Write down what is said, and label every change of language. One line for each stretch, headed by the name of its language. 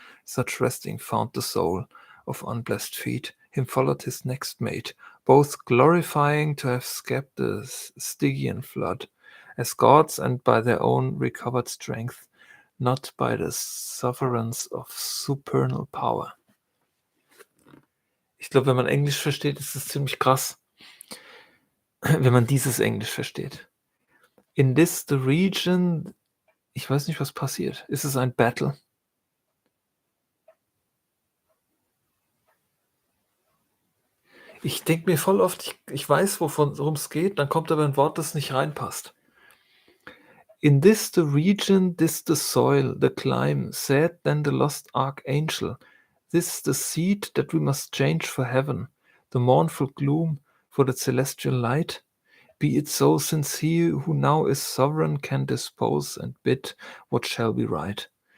English: Such resting found the soul of unblessed feet. Him followed his next mate, both glorifying to have scapt the Stygian flood, as gods and by their own recovered strength, not by the sovereigns of supernal power.
German: Ich glaube, wenn man Englisch versteht, ist es ziemlich krass. Wenn man dieses Englisch versteht.
English: In this the region,
German: ich weiß nicht, was passiert. Ist es ein Battle? Ich denke mir voll oft, ich weiß, worum es geht, dann kommt aber ein Wort, das nicht reinpasst.
English: In this the region, this the soil, the clime, said then the lost archangel, this the seed that we must change for heaven, the mournful gloom for the celestial light. Be it so, since he who now is sovereign can dispose and bid what shall be right.